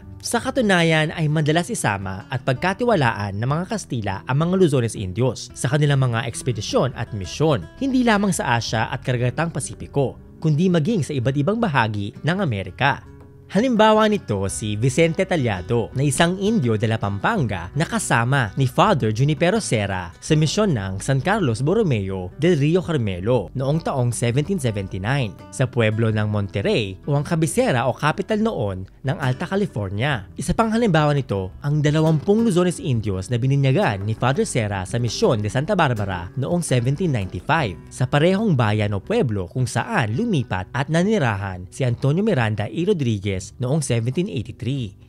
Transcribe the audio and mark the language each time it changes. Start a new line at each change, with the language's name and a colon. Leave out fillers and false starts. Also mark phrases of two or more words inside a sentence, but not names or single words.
Filipino: Sa katunayan ay madalas isama at pagkatiwalaan ng mga Kastila ang mga
Spanish: Luzones Indios
Filipino: sa kanilang mga ekspedisyon at misyon, hindi lamang sa Asya at Karagatang Pasipiko, kundi maging sa iba't ibang bahagi ng Amerika. Halimbawa nito si Vicente Tallado na isang
Spanish: Indio de la Pampanga
Filipino: na kasama ni Father Junipero Serra sa misyon ng San Carlos Borromeo del Rio Carmelo noong taong 1779 sa pueblo ng Monterrey o ang kabisera o capital noon ng Alta California. Isa pang halimbawa nito ang 20
Spanish: Luzones Indios
Filipino: na bininyagan ni Father Serra sa misyon de Santa Barbara noong 1795 sa parehong bayan o pueblo kung saan lumipat at nanirahan si Antonio Miranda y Rodriguez noong 1783.